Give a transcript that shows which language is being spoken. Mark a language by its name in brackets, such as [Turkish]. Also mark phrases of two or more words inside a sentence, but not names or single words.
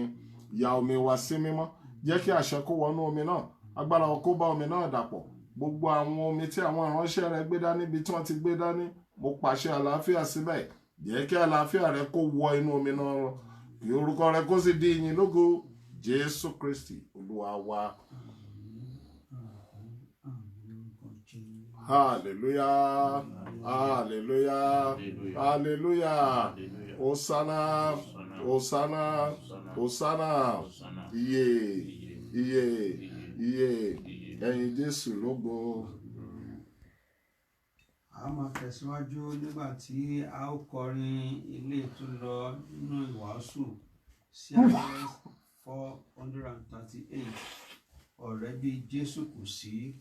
[Yoruba] Ya omi wa sí mímọ́. Jẹ́ kí àṣẹ kó wọnú omi náà. Agbára kó bá omi náà dàpọ̀. Gbogbo àwọn omi tí àwọn ìránṣẹ́ rẹ gbé dání ibi tí wọ́n ti gbé dání, mo pàṣẹ àlàáfíà síbẹ̀. Jẹ́ kí àlàáfíà rẹ kó wọ inú omi náà lọ. Kí orúkọ rẹ kó sì di ìyìn lógo. Jésù Kristi Olúwa wa. Hallelujah. Hallelujah. Hallelujah. Hosanna. Hosanna. Hosanna. Iye. Iye. Iye. Ẹ̀yin Jésù lógo. A máa tẹ̀síwájú nígbà tí a ó kọrin ilé tó lọ nínú ìwàásù CRS 438 ọ̀rẹ́ bí Jésù kò sí.